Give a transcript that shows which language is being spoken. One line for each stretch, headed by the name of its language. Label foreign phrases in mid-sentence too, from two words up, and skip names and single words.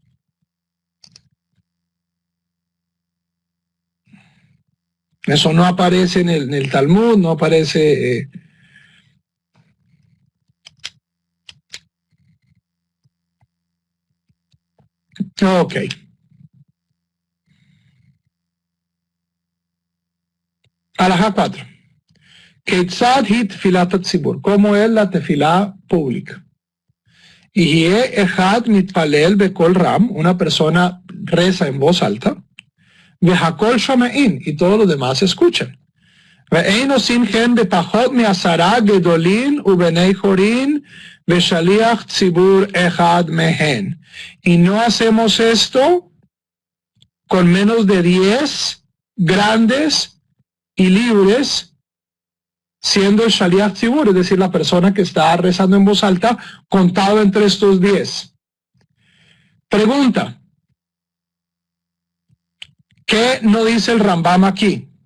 Spanish: Eso no aparece en el Talmud, no aparece... Ok. Alajá 4.
Hebrew: כיצד היא תפילת ציבור.
Spanish: ¿Cómo es la tefilá pública? Y
Hebrew: אחד מתפלל בקול רם,
Spanish: una persona reza en voz alta,
Hebrew: והכל שומעין,
Spanish: y todos los demás escuchan.
Hebrew: ואין עושין כן בפחות מעשרה גדולים ובני חורין ושליח ציבור אחד מהן.
Spanish: Y no hacemos esto con menos de 10 grandes y libres, siendo el
Hebrew: שליח ציבור,
Spanish: es decir, la persona que está rezando en voz alta, contado entre estos 10. Pregunta: ¿qué no dice el Rambam aquí?